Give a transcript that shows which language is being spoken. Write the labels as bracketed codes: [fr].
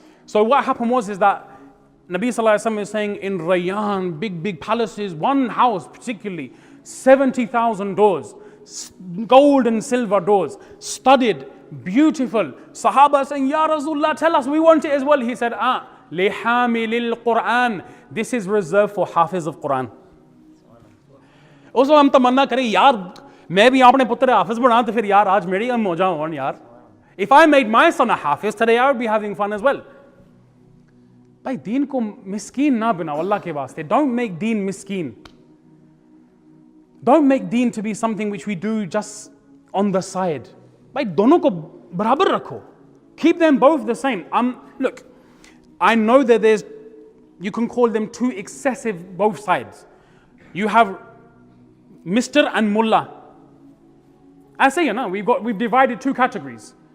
[en] So what happened is that Nabi Sallallahu Alaihi Wasallam is saying in Rayyan, big palaces, one house particularly, 70,000 doors, gold and silver doors, studded, beautiful. Sahaba saying, Ya Rasulullah, tell us, we want it as well. He said, [ar] lihamilil Quran. [en] This is reserved for Hafiz of Quran. [hi] Also, hum tamanna kare, yaar, मैं भी अपने पुत्र हाफिज बना तो फिर यार आज मेरी मौजा हो यार. [en] If I made my son a hafiz today, I would be having fun as well. [hi] भाई दीन को मिस्कीन ना बनाओ अल्लाह के वास्ते. [en] Don't make deen miskeen. Don't make deen to be something which we do just on the side. [hi] भाई दोनों को बराबर रखो. [en] Keep them both the same. Look, I know that you can call them too excessive both sides. You have Mr. and Mullah. I say, we've divided two categories.